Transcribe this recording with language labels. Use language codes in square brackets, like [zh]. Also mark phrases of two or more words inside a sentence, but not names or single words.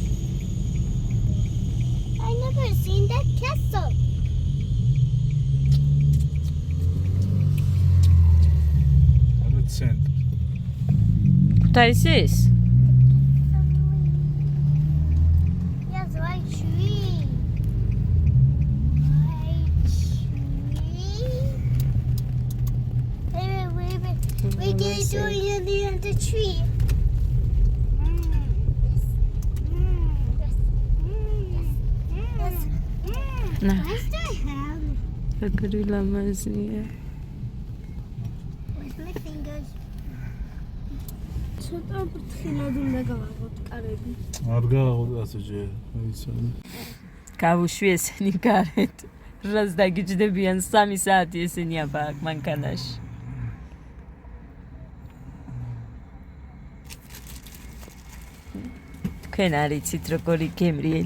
[en] I never seen that castle. [ka] არა ცენტრი. და ის ის? [en] Yes, white tree. White tree. Wait. What are you doing in the tree? Na. What's the hell? [ka] Როგორი ლამაზია. [en] With my fingers. [ka] ცოტა ფრთხილად უნდა გავაღოთ კარები. არ გააღოთ ასე ჯერ. აიცანი. გავუშვი ესენი გარეთ. რას დაგიჯდებიან 3 საათი ესენი აბა აქ მანქანაში. თქვენ არიცით როგორი გემრიელი.